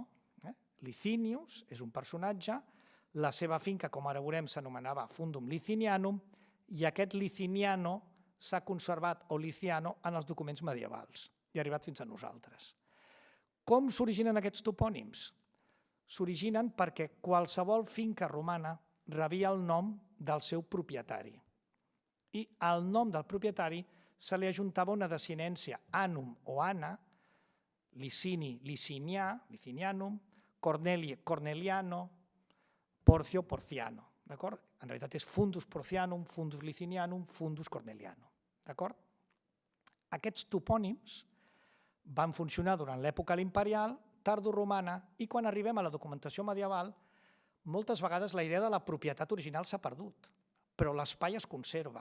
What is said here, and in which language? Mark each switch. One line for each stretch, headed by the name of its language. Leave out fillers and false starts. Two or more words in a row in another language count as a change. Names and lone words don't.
Catalan: Licinius és un personatge, la seva finca, com ara veurem, s'anomenava
Latin: Fundum Licinianum,
Catalan: i aquest Liciniano s'ha conservat, o Liciano, en els documents medievals i ha arribat fins a nosaltres. Com s'originen aquests topònims? S'originen perquè qualsevol finca romana rebia el nom del seu propietari. I al nom del propietari se li ajuntava una desinència, anum o ana, Licini, Licinià, Licinianum, Corneli, Corneliano, Porcio, Porciano. En realitat és
Latin: Fundus Porcianum, Fundus Licinianum, Fundus Cornelianum.
Catalan: Aquests topònims van funcionar durant l'època imperial, tardoromana, i quan arribem a la documentació medieval, moltes vegades la idea de la propietat original s'ha perdut, però l'espai es conserva.